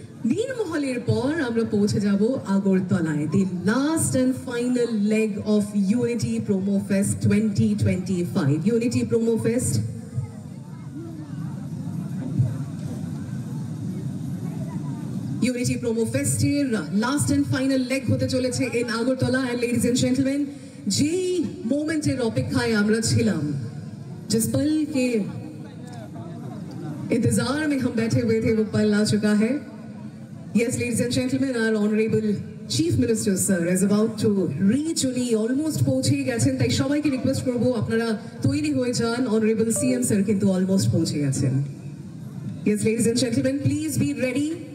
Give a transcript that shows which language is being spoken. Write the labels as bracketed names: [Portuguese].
[Bangla] নীরমহলের পর আমরা পৌঁছে যাব আগরতলায়, [English] The last and final leg of unity promo fest 2025। [Bangla] Unity promo fest unity promo ফেস্টের [English] last and final leg [Bangla] হতে চলেছে in Agartala. [English] and ladies and gentleman, [Bangla] যেই মোমেন্টের অপেক্ষায় আমরা ছিলাম, [Hindi] जिस पल के इंतजार में हम बैठे हुए थे, वो पल आ चुका है। [English] Yes, ladies and gentlemen, our honorable Chief Minister sir is about to reach, [Bangla] উনি অলমোস্ট পৌঁছে গেছেন, তাই সবাইকে রিকোয়েস্ট করবো আপনারা তৈরি হয়ে যান। [English] honorable CM sir [Bangla] কিন্তু অলমোস্ট পৌঁছে গেছেন। [English] Yes, ladies and gentlemen, please be ready.